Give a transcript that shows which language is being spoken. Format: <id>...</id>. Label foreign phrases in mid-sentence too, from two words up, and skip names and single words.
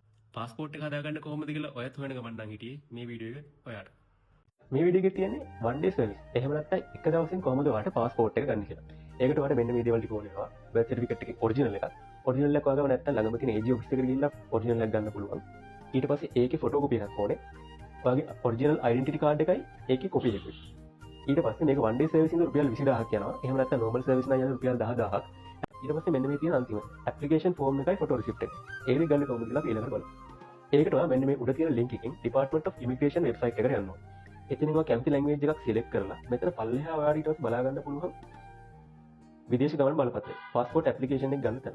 <si>පාස්පෝර්ට් එක හදාගන්න කොහොමද කියලා ඔයත් හොයන ගමන් නම් හිටියේ මේ වීඩියෝ එක ඔයාට. මේ වීඩියෝ එකේ තියෙන්නේ</si> <en>one day service.</en> <si>එහෙම නැත්නම් එක දවසින් කොහොමද ඔයාලට පාස්පෝර්ට් එක ගන්න කියලා. ඒකට ඔයාලට මෙන්න මේ දේවල් ටික ඕනේ වෙනවා.</si> <en>birth certificate</en> <si>එකේ ඔරිජිනල් එකක්. ඔරිජිනල් එක වගේම නැත්නම් ළඟම තියෙන AG ඔෆිස් එකට ගිහිල්ලා ඔරිජිනල් එක ගන්න පුළුවන්. ඊට පස්සේ ඒකේ</si> <en>photo copy</en> <si>එකක් ඕනේ. ඔයාගේ ඔරිජිනල්</si> <en>identity card</en> <si>එකයි ඒකේ කොපි එකයි. ඊට පස්සේ මේක</si> <en>one day service</en> <si>එකෙන් රුපියල් 20000ක් යනවා. එහෙම නැත්නම්</si> <en>normal service</en> <si>නම් යන රුපියල් 10000ක්. ඊට පස්සේ මෙන්න මේ තියෙන අන්තිම</si> <en>application form</en> <si>එකයි</si> <en>photo receipt</en> <si>එක. ඒක ගන්න කොහොමද කියලා අපි ඊළඟට බලමු. ඒකට ඔයා මෙන්න මේ උඩ තියෙන link එකෙන්</si> <en>Department of Immigration website</en> <si>එකට යන්න ඕනේ. එතනින් ඔයා කැමති language එකක් select කරලා මෙතන පල්ලෙහා ඔයාලට ඊට පස්සේ බලා ගන්න පුළුවන් විදේශ ගමන් බලපත්‍රය</si> <en>passport application</en> <si>එක ගන්න තැන.</si>